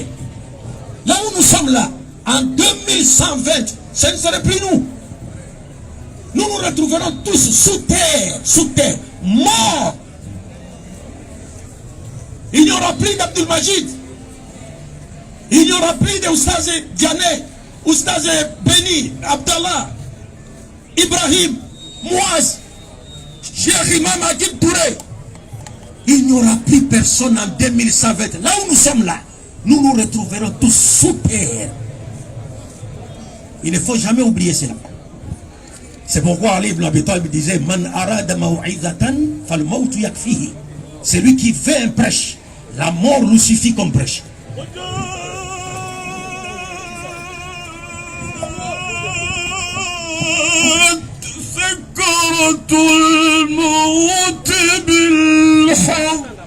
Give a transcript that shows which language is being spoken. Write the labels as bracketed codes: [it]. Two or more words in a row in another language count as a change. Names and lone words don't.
[fr] Là où nous sommes là, en 2120, ce ne serait plus nous. Nous nous retrouverons tous sous terre, morts. Il n'y aura plus d'Abdul Majid. Il n'y aura plus de Oustaz Diané, Oustaz Beni, Abdallah, Ibrahim, Mouaz, Cheikh Imam Agib Touré. Il n'y aura plus personne en 2120. Là où nous sommes là, nous nous retrouverons tous sous terre. Il ne faut jamais oublier cela. C'est pourquoi Ali ibn Abi Talib disait [ar] من أراد موعظة فالموت يكفيه. [fr] Celui qui fait un prêche, la mort lui suffit comme prêche. [ar] سكرة الموت بالحق